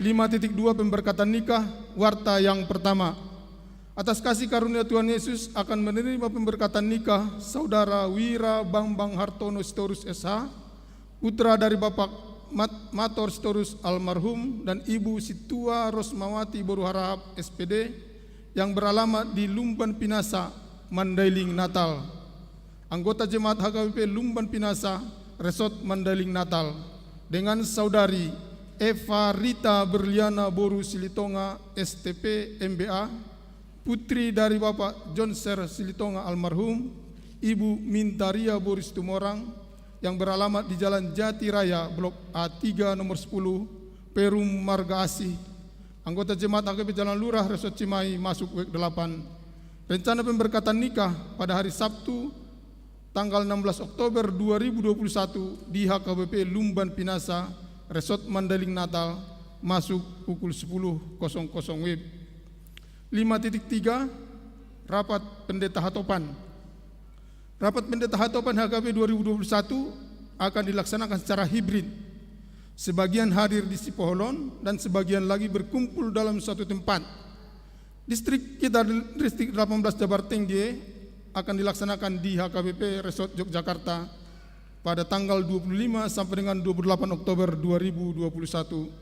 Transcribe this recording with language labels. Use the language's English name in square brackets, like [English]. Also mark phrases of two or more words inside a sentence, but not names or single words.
[Indonesian] 5.2 Pemberkatan nikah warta yang pertama. Atas kasih karunia Tuhan Yesus akan menerima pemberkatan nikah Saudara Wira Bambang Hartono Sitorus SH, putra dari Bapak Mator Sitorus almarhum dan Ibu Situa Rosmawati Boru Harahap SPD yang beralamat di Lumban Pinasa, Mandailing, Natal. Anggota Jemaat HKBP Lumban Pinasa, Resort Mandailing, Natal, dengan Saudari Eva Rita Berliana Boru Silitonga STP MBA, putri dari Bapak Jonser Silitonga almarhum, Ibu Mintaria Boru Situmorang yang beralamat di Jalan Jati Raya, Blok A3 nomor 10, Perum Marga Asih. Anggota Jemaat HKBP Jalan Lurah, Resort Cimahi, masuk WEK 8. Rencana pemberkatan nikah pada hari Sabtu, tanggal 16 Oktober 2021 di HKBP Lumban Pinasa, Resort Mandailing, Natal, masuk pukul 10.00 WIB. 5.3 Rapat Pendeta Hatopan. Rapat Pendeta Hatopan HKBP 2021 akan dilaksanakan secara hibrid. Sebagian hadir di Sipoholon dan sebagian lagi berkumpul dalam suatu tempat. Distrik 18 Jabar Tengge akan dilaksanakan di HKBP Resort Yogyakarta pada tanggal 25 sampai dengan 28 Oktober 2021.